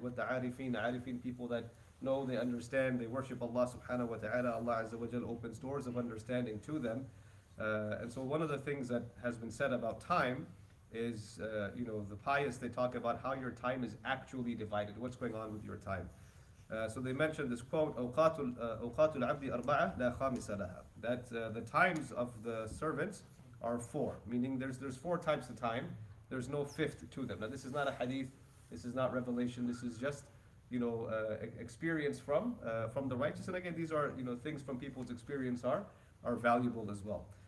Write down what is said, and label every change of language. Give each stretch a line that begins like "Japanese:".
English: What the arifin, people that know, they understand, they worship Allah subhanahu wa ta'ala. Allah Azza wa Jal opens doors of understanding to them. And so one of the things that has been said about time is, the pious, they talk about how your time is actually divided, what's going on with your time. So they mentioned this quote,
Arabic: أوقات العبد أربعة لا خامس لها.
English: That the times of the servants are four, meaning there's four types of time. There's no fifth to them. Now this is not a hadith, this is not revelation, this is just experience from the righteous. And again, these are things from people's experience are valuable as well.